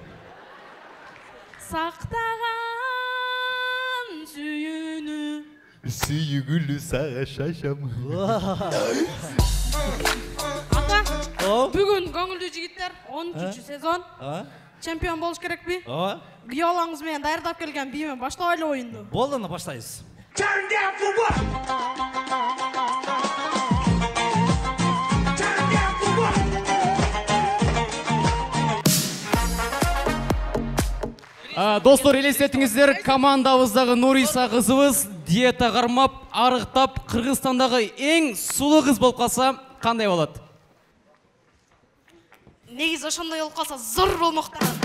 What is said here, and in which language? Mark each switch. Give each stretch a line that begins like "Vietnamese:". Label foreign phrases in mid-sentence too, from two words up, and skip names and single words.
Kyrgyz: Сактаган сүйүүнү. Сүйгүлү сага шашам. Ата, бүгүн көңүлдүү жигиттер 13 сезон. Чемпион болуш керекпи? Күйөө балаңыз менен даярдап келген бийиме баштабайлы оюнду. Болду, ана баштайбыз.
English: Turn down for what? Turn down for what?
Kyrgyz: Достор, елестетіңіздер, командабыздагы Нуриса кызыбыз диета кармап, арыктап, Кыргызстандагы эң сулуу кыз болуп калса, кандай болот? Негизи ошондой болуп калса зор болмокта.